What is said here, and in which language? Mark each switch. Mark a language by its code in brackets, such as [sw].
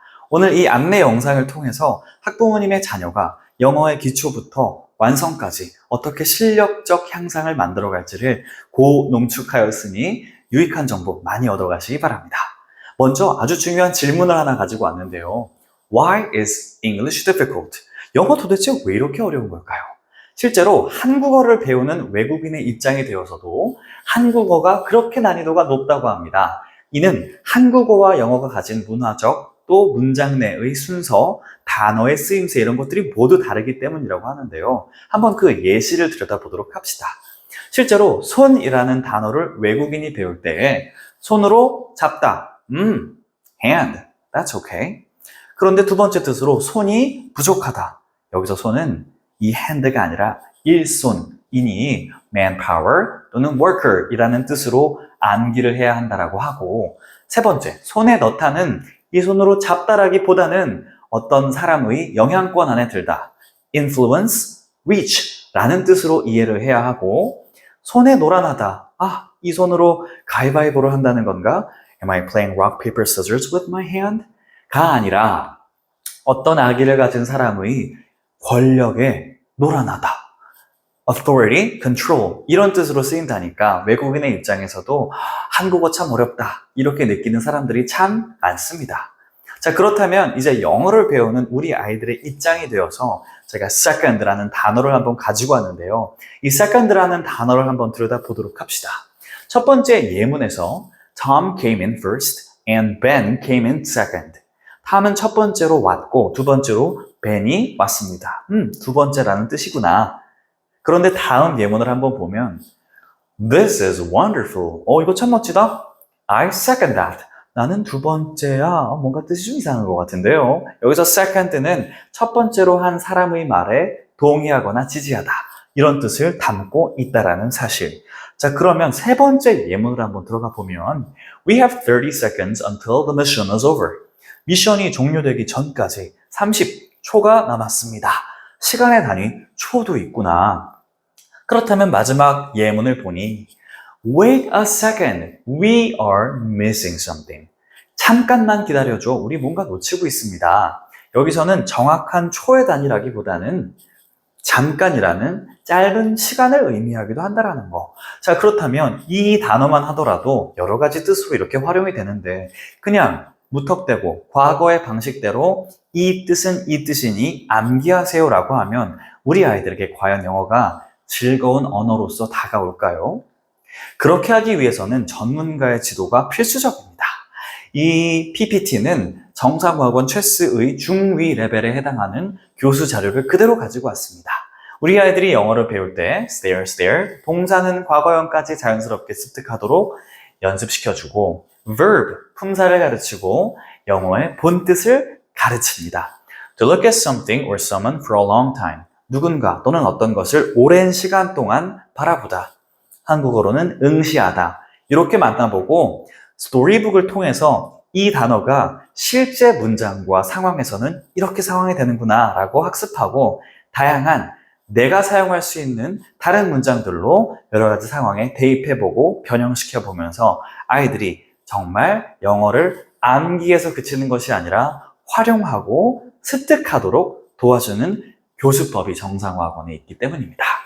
[ko] 오늘 이 안내 영상을 통해서 학부모님의 자녀가 영어의 기초부터 완성까지 어떻게 실력적 향상을 만들어 갈지를 고농축하였으니 유익한 정보 많이 얻어가시기 바랍니다. 먼저 아주 중요한 질문을 하나 가지고 왔는데요. [en] Why is English difficult? [ko] 영어 도대체 왜 이렇게 어려운 걸까요? 실제로 한국어를 배우는 외국인의 입장이 되어서도 한국어가 그렇게 난이도가 높다고 합니다. 이는 한국어와 영어가 가진 문화적 또 문장 내의 순서, 단어의 쓰임새 이런 것들이 모두 다르기 때문이라고 하는데요. 한번 그 예시를 들여다보도록 합시다. 실제로 손이라는 단어를 외국인이 배울 때 손으로 잡다, [en] hand, that's okay. [ko] 그런데 두 번째 뜻으로 손이 부족하다. 여기서 손은 이 hand가 아니라 일손이니 manpower 또는 worker이라는 뜻으로 암기를 해야 한다라고 하고, 세 번째, 손에 넣다는 이 손으로 잡다라기보다는 어떤 사람의 영향권 안에 들다, influence, reach라는 뜻으로 이해를 해야 하고, 손에 노란하다, 이 손으로 가위바위보를 한다는 건가? [en] Am I playing rock, paper, scissors with my hand? [ko] 가 아니라 어떤 악의를 가진 사람의 권력에 노란하다, authority, control 이런 뜻으로 쓰인다니까 외국인의 입장에서도 한국어 참 어렵다 이렇게 느끼는 사람들이 참 많습니다. 자, 그렇다면 이제 영어를 배우는 우리 아이들의 입장이 되어서 제가 second라는 단어를 한번 가지고 왔는데요. 이 second라는 단어를 한번 들여다보도록 합시다. 첫 번째 예문에서 [en] Tom came in first and Ben came in second. [ko] 탐은 첫 번째로 왔고 두 번째로 벤이 왔습니다. 두 번째라는 뜻이구나. 그런데 다음 예문을 한번 보면 [en] This is wonderful. [ko] 이거 참 멋지다. [en] I second that. [ko] 나는 두 번째야. 뭔가 뜻이 좀 이상한 것 같은데요. 여기서 second는 첫 번째로 한 사람의 말에 동의하거나 지지하다. 이런 뜻을 담고 있다라는 사실. 자, 그러면 세 번째 예문을 한번 들어가 보면 [en] We have 30 seconds until the mission is over. [ko] 미션이 종료되기 전까지 30초가 남았습니다. 시간의 단위 초도 있구나. 그렇다면 마지막 예문을 보니 [en] Wait a second, we are missing something. [ko] 잠깐만 기다려줘, 우리 뭔가 놓치고 있습니다. 여기서는 정확한 초의 단위라기보다는 잠깐이라는 짧은 시간을 의미하기도 한다는 거. 자, 그렇다면 이 단어만 하더라도 여러 가지 뜻으로 이렇게 활용이 되는데 그냥 무턱대고 과거의 방식대로 이 뜻은 이 뜻이니 암기하세요라고 하면 우리 아이들에게 과연 영어가 즐거운 언어로서 다가올까요? 그렇게 하기 위해서는 전문가의 지도가 필수적입니다. 이 PPT는 정상학원 체스의 중위 레벨에 해당하는 교수 자료를 그대로 가지고 왔습니다. 우리 아이들이 영어를 배울 때 stare, 동사는 과거형까지 자연스럽게 습득하도록 연습시켜주고 verb, 품사를 가르치고 영어의 본뜻을 가르칩니다. [en] To look at something or someone for a long time. [ko] 누군가 또는 어떤 것을 오랜 시간 동안 바라보다. 한국어로는 응시하다. 이렇게 만나보고 스토리북을 통해서 이 단어가 실제 문장과 상황에서는 이렇게 상황이 되는구나 라고 학습하고 다양한 내가 사용할 수 있는 다른 문장들로 여러 가지 상황에 대입해보고 변형시켜보면서 아이들이 정말 영어를 암기에서 그치는 것이 아니라 활용하고 습득하도록 도와주는 교수법이 정상학원에 있기 때문입니다.